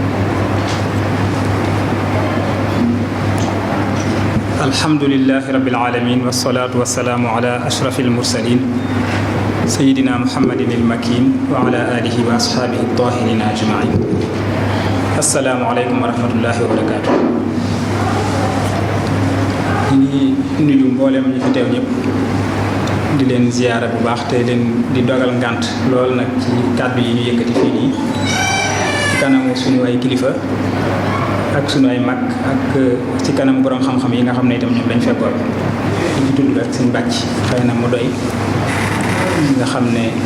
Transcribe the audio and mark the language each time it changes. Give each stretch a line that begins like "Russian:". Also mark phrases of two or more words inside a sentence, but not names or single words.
Arabic: الحمد لله رب العالمين والصلاة والسلام على أشرف المرسلين سيدنا محمد المكين وعلى آله وأصحابه الطاهرين أجمعين السلام عليكم ورحمة الله وبركاته
Wolof: ñi nuyu mboolem ñi fi teew ñëpp di leen ziyaara bu baax te leen di dogal ngànt lool nag ci kàddu yi ñu yëkkati fii nii ci kanamu suñu ay kilifa ak suñu ay mag ak ci kanamu borom xam-xam yi nga xam ne itam ñoom lañ fekkoon di ci tudd ak suñu bàcc xëy na mu doy nga xam ne